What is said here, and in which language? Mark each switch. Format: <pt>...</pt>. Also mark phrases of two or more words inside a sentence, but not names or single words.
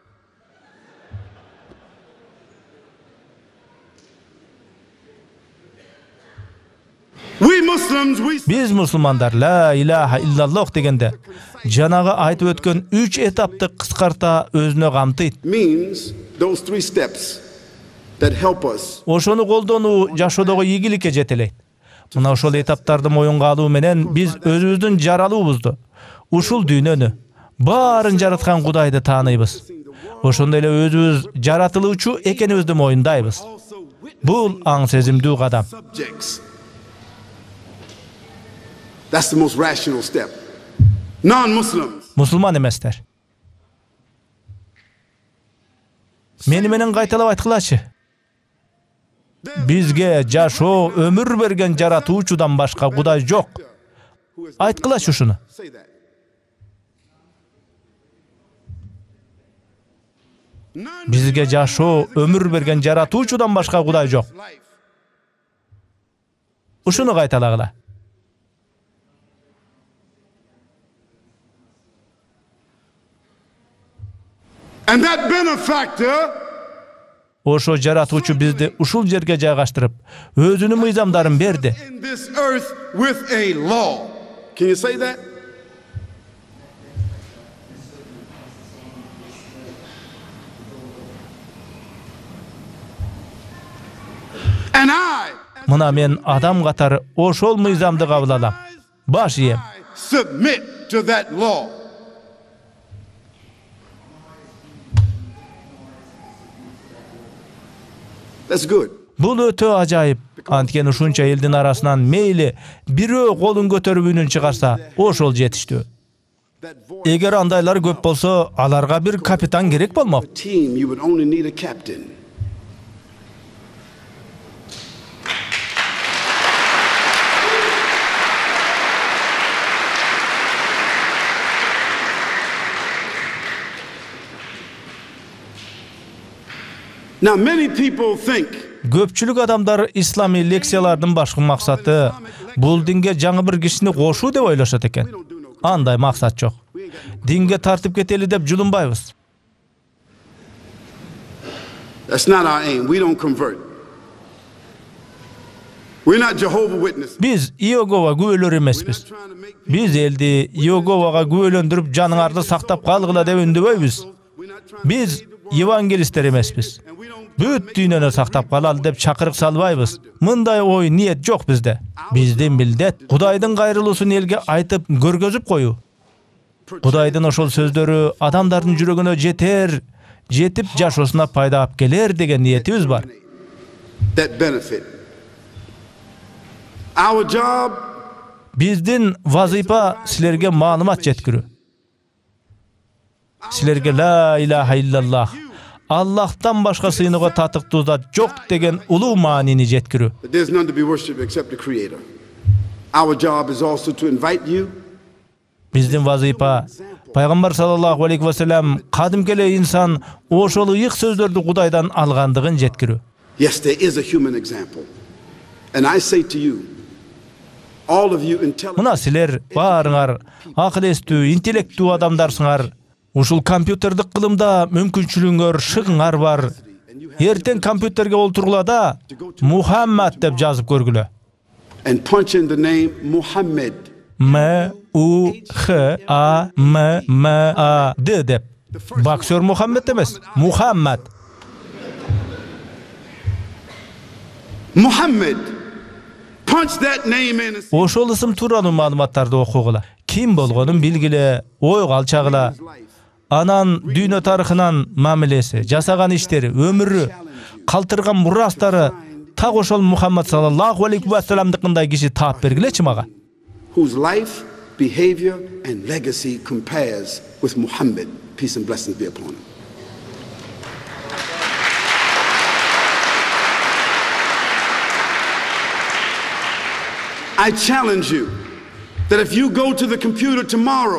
<ky>Биз мусулмандар</ky> <ar>لا إله إلا الله</ar> <ky>дегенде жанагы айтып өткөн 3 этапты кыскарта өзүнө камтыйт.</ky> <en>Means those three steps that help us.</en> <ky>Ошону колдонуу жашоодогу ийгиликке жетелейт. Мына ошол этаптарды моюнга алуу менен биз өзүбүздүн жаралуубузду, ушул дүйнөнү, баарын жараткан Кудайды тааныйбыз. Ошондой эле өзүбүз жаратылуучу экенибизди моюндайбыз. Бул аң сезимдүү кадам.</ky> <en>That's the most rational step. Non-Muslims.</en> <ky>Мусулман эместер. Мени менен кайталап айткылачы. Бизге жашоо, өмүр берген жаратуучудан башка Кудай жок. Айткылачы ушуну. Бизге жашоо, өмүр берген жаратуучудан башка Кудай жок. Ушуну кайталагыла.</ky> <en>And that benefactor</en> <ky>Ошо жаратуучу бизди ушул жерге жайгаштырып, өзүнүн мыйзамдарын берди.</ky> <en>in this earth with a law. Can you say that? And I</en> <ky>Мына мен адам катары ошол мыйзамды кабыл алам. Баш ийем.</ky> <en>submit to that law. That's good.</en> <ky>Бул өтө ажайып. Анткени ушунча элдин арасынан мейли бирөө колун көтөрүп үнүн чыгарса, ошол жетиштүү. Эгер андайлар көп болсо, аларга бир капитан керек болмок.</ky> <en>Team, you would only need a captain. Now many people think</en> <ky>Көпчүлүк адамдар ислами лекциялардын башкы максаты бул динге жаңы бир кишини кошуу деп ойлошот экен. Андай максат жок. dinge тартып кетели деп жулунбайбыз.</ky> <en>That's not our aim. We don't convert. We're not Jehovah's Witnesses.</en> <ky>Биз Иегова күбөлөр эмеспиз. Биз элди Иеговага күбөлөндүрүп жаныңарды сактап калгыла деп үндөбөйбүз. Биз евангелисттер эмеспиз. Бүт дүйнөнү сактап калалы деп чакырык салбайбыз. Мындай ой ниет жок бизде. Биздин милдет Кудайдын кайрылуусун элге айтып көргөзүп коюу. Кудайдын ошол сөздөрү адамдардын жүрөгүнө жетип жашоосуна пайда алып келер деген ниетибиз бар.</ky> <en>That benefit. Our job.</en> <ky>Биздин вазыйфа силерге маалымат жеткирүү. Силерге</ky> <ar>لا إله إلا الله,</ar> <ky>Аллахтан башка сыйынууга татыктуу зат жок деген улуу маанини жеткирүү.</ky> <en>There's none to be worshipped except the Creator. Our job is also to invite you.</en> <ky>Биздин вазыйфа Пайгамбар</ky> <ar>صلى الله عليه وسلم</ar> <ky>кадимки эле инсан ошол ыйык сөздөрдү Кудайдан алгандыгын жеткирүү.</ky> <en>Yes, there is a human example. And I say to you, all of you intelligent.</en> <ky>Мына силер баарыңар акыл эстүү, интеллектүү адамдарсыңар. Ушул компьютердик кылымда мүмкүнчүлүгүңөр, шыгыңар бар. Эртең компьютерге олтургула да Мухаммад деп жазып көргүлө.</ky> <en>And punch in the name Muhammad.</en> <ky>M-U-H-A-M-M-A-D деп. Боксер Мухаммед эмес, Мухаммад.</ky> <en>Muhammad. Punch that name in.</en> <ky>Ошол ысым тууралуу маалыматтарды окугула. Ким болгонун билгиле, ойго алчагыла. Анан дүйнө тарыхынан мамилеси, жасаган иштери, өмүрү, калтырган мурастары так ошол Мухаммад</ky> <ar>صلى الله عليه و</ar> <ky>салламдыкындай киши таап бергилечи мага.</ky> <en>Whose life, behavior and legacy compares with Muhammad. Peace and blessings be upon him. I challenge you that if you go to the computer tomorrow,</en>